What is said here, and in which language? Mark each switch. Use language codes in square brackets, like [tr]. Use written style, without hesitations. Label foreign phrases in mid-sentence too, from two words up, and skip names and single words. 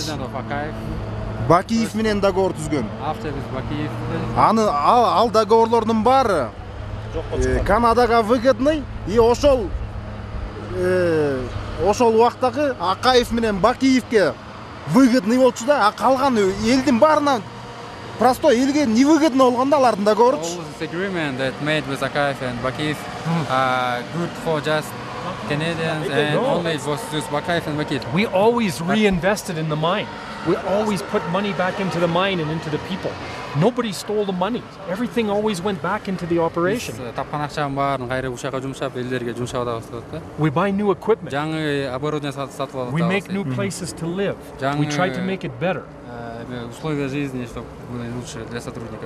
[ky] Бакиев менен договор түзгөн. Аны ал договорлордун баары Канадага [ru] выгодный и [ky] ошол убактагы Акаев менен Бакиевке выгодный болчу да, а калган элдин баарына простой элге невыгодно болгондо алардын договору. [en] All this agreement that made with Akayev and Bakiyev good for just Canadians and only it was just Bakayev and Bakiyev. We always reinvested in the mine. We always put money back into the mine and into the people. Nobody stole the money. Everything always went back into the operation. [ky] Тапкан акчанын баарын кайра ушага жумшап, элдерге жумшап атабыз да. [en] We buy new equipment. [ky] Жаңы оборудование сатып алабыз. [en] We make new places to live. We try to make it better. [ru] Условия жизни, чтобы были лучше для сотрудников.